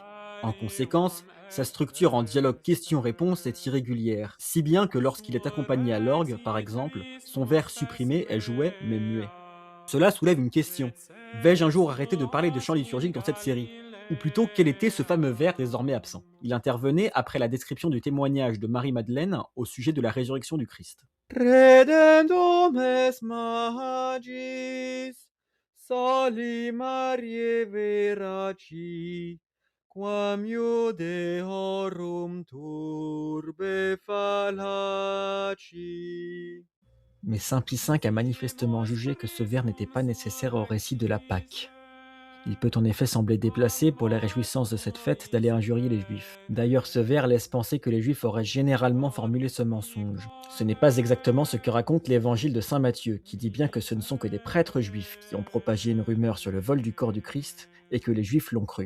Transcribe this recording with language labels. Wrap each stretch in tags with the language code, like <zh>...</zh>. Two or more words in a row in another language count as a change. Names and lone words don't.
<fr>En conséquence, sa structure en dialogue question-réponse est irrégulière, si bien que lorsqu'il est accompagné à l'orgue, par exemple, son vers supprimé est jouet mais muet. Cela soulève une question. Vais-je un jour arrêter de parler de chant liturgique dans cette série? Ou plutôt, quel était ce fameux vers désormais absent? Il intervenait après la description du témoignage de Marie-Madeleine au sujet de la résurrection du Christ.</fr> <la>Redendum es magis, soli Mariae veraci, quam Deorum turbe fallaci.</la> <fr>Mais saint Pie V a manifestement jugé que ce vers n'était pas nécessaire au récit de la Pâque. Il peut en effet sembler déplacé pour la réjouissance de cette fête d'aller injurier les Juifs. D'ailleurs, ce vers laisse penser que les Juifs auraient généralement formulé ce mensonge. Ce n'est pas exactement ce que raconte l'évangile de saint Matthieu, qui dit bien que ce ne sont que des prêtres juifs qui ont propagé une rumeur sur le vol du corps du Christ et que les Juifs l'ont cru.</fr>